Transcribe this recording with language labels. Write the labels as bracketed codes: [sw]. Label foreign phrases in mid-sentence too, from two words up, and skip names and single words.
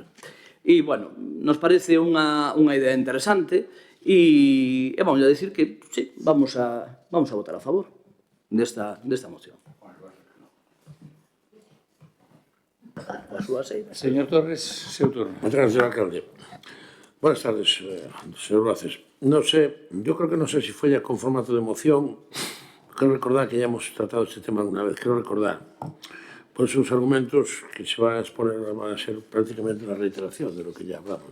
[gl] E, bueno, nos parece unha idea interesante e [es] vamos a decir que, [gl] sí, [es] vamos a votar [gl] a favor desta moción. A súa seira. Señor Torres, seu turno. [es] Muchas gracias, señor alcalde. Buenas tardes, señor Gracias. No sé, yo creo que no sé si fue ya con formato de moción. Creo recordar que ya hemos tratado este tema alguna vez, creo recordar. Pues sus argumentos que se van a exponer van a ser prácticamente una reiteración de lo que ya hablamos.